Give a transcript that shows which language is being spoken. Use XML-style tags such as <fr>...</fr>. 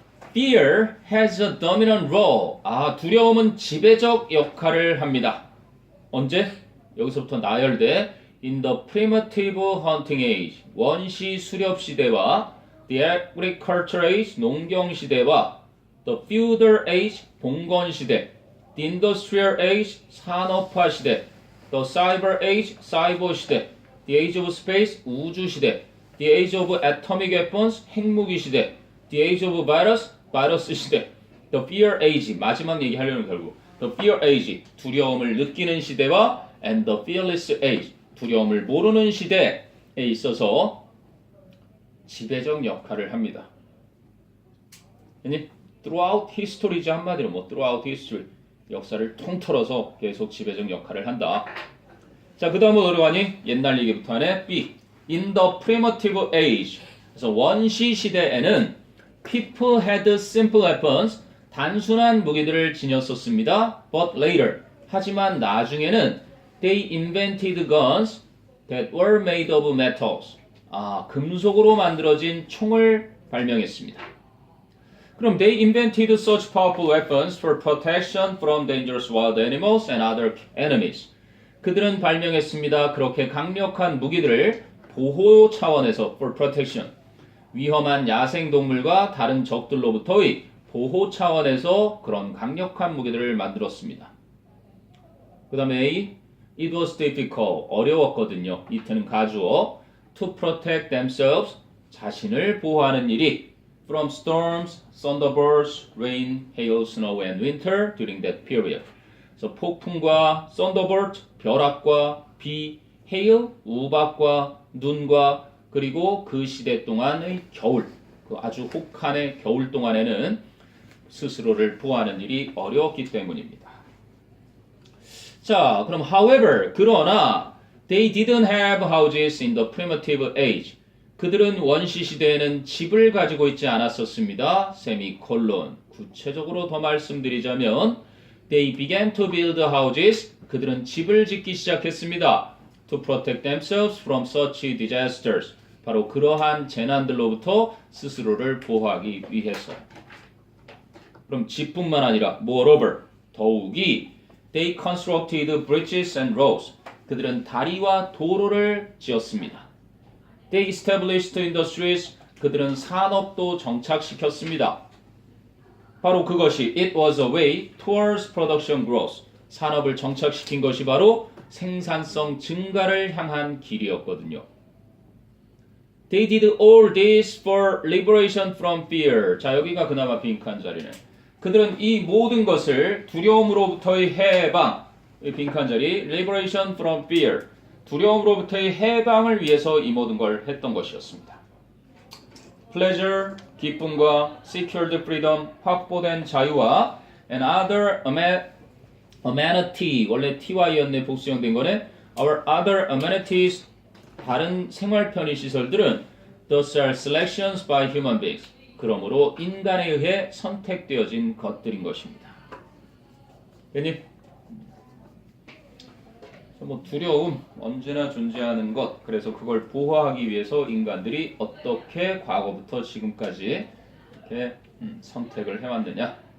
<en>Fear has a dominant role.</en> <ko>두려움은 지배적 역할을 합니다. 언제? 여기서부터 나열돼</ko> <en>in the primitive hunting age,</en> <ko>원시 수렵 시대와</ko> <en>the agricultural age,</en> <ko>농경 시대와</ko> <en>the feudal age,</en> <ko>봉건 시대,</ko> <en>the industrial age, 산업화 시대, the cyber age, 사이버 시대, the age of space, 우주 시대, the age of atomic weapons, 핵무기 시대, the age of virus, 바이러스 시대, the fear age,</en> <ko>마지막 얘기하려는 결국</ko> <en>the fear age,</en> <ko>두려움을 느끼는 시대와</ko> <en>and the fearless age,</en> <ko>두려움을 모르는 시대에 있어서 지배적 역할을 합니다.</ko> <en>throughout history죠. 한마디로 throughout history.</en> <ko>역사를 통틀어서 계속 지배적 역할을 한다. 자, 그 다음으로 들어가니 옛날 얘기부터 하네.</ko> <en>B. In the primitive age.</en> <ko>그래서 원시 시대에는</ko> <en>people had simple weapons.</en> <ko>단순한 무기들을 지녔었습니다.</ko> <en>But later.</en> <ko>하지만 나중에는</ko> <en>they invented guns that were made of metals.</en> <ko>금속으로 만들어진 총을 발명했습니다.</ko> <en>그럼 they invented such powerful weapons for protection from dangerous wild animals and other enemies.</en> <ko>그들은 발명했습니다. 그렇게 강력한 무기들을 보호 차원에서</ko> <en>for protection.</en> <ko>위험한 야생동물과 다른 적들로부터의 보호 차원에서 그런 강력한 무기들을 만들었습니다. 그 다음에 A.</ko> <en>It was difficult.</en> <ko>어려웠거든요.</ko> <en>it는 가주어. To protect themselves.</en> <ko>자신을 보호하는 일이</ko> <en>from storms, thunderbirds, rain, hail, snow, and winter during that period.</en> <ko>그래서 폭풍과 thunderbird, 벼락과 비, hail, 우박과 눈과 그리고 그 시대 동안의 겨울, 그 아주 혹한의 겨울 동안에는 스스로를 보호하는 일이 어려웠기 때문입니다.</ko> <en>자, 그럼 however, 그러나 they didn't have houses in the primitive age.</en> <ko>그들은 원시 시대에는 집을 가지고 있지 않았었습니다. 세미콜론.</ko> <en>구체적으로 더 말씀드리자면 they began to build houses.</en> <ko>그들은 집을 짓기 시작했습니다.</ko> <en>To protect themselves from such disasters.</en> <ko>바로 그러한 재난들로부터 스스로를 보호하기 위해서. 그럼 집뿐만 아니라</ko> <en>moreover, 더욱이 they constructed bridges and roads.</en> <ko>그들은 다리와 도로를 지었습니다.</ko> <en>They established industries.</en> <ko>그들은 산업도 정착시켰습니다. 바로 그것이</ko> <en>it was a way towards production growth.</en> <ko>산업을 정착시킨 것이 바로 생산성 증가를 향한 길이었거든요.</ko> <en>They did all this for liberation from fear.</en> <ko>자, 여기가 그나마 빈칸 자리네. 그들은 이 모든 것을 두려움으로부터의 해방, 빈칸 자리,</ko> <en>liberation from fear.</en> <ko>두려움으로부터의 해방을 위해서 이 모든 걸 했던 것이었습니다. Pleasure, 기쁨과</ko> <en>secured freedom,</en> <ko>확보된 자유와</ko> <en>and other amenity,</en> <ko>원래 ty였네 복수형된 거네.</ko> <en>Our other amenities,</en> <ko>다른 생활 편의 시설들은</ko> <en>those are selections by human beings.</en> <ko>그러므로 인간에 의해 선택되어진 것들인 것입니다. 괜히 두려움 언제나 존재하는 것. 그래서 그걸 보호하기 위해서 인간들이 어떻게 과거부터 지금까지 이렇게 선택을 해왔느냐.</ko>